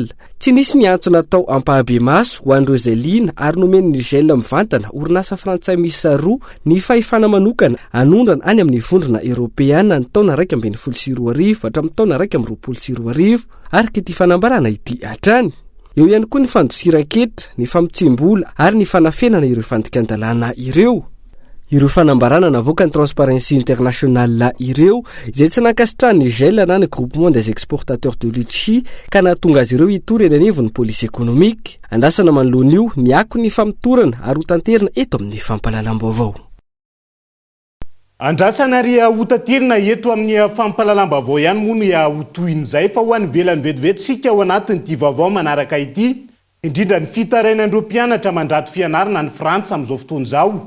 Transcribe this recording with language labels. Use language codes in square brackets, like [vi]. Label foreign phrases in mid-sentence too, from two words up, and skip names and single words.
[mg] Tsy nisy ny antso natao ampahabe maso ho an'ireo izay liana ary nomen'ny gel mivantana orinasa frantsay miisa 2 ny fahefana manokana anondrana any amin'ny vondrona Europeanina ny taona 2012 hatramin'ny taona 2022 ary ity fanambarana ity hatrany. Eo ihany koa ny fandosiran-ketra, ny famitsim-bola ary ny fanafenana ireo fandikan-dalàna ireo. Ireo fanambarana navoaka ny Transparency International ireo izay tsy nankasitrahany ny gel na ny [fr] groupement des exportateurs de litchi [mg] ka nahatonga azy ireo hitory eny anivon'ny polisy ekonomika. Andrasana manoloan'io niako ny famitorana ary ho tanterina eto amin'ny fampahalalam-baovao. Andrasana ary hotanterina eto amin'ny fampahalalam-baovao ihany moa ny hotoin'izay fa ho an'ny velany vetivetsika ao anatin'ity vaovao manaraka ity indrindra ny fitarainan'ireo mpianatra mandrato fianarana ny Frantsa amin'izao fotoan'izao.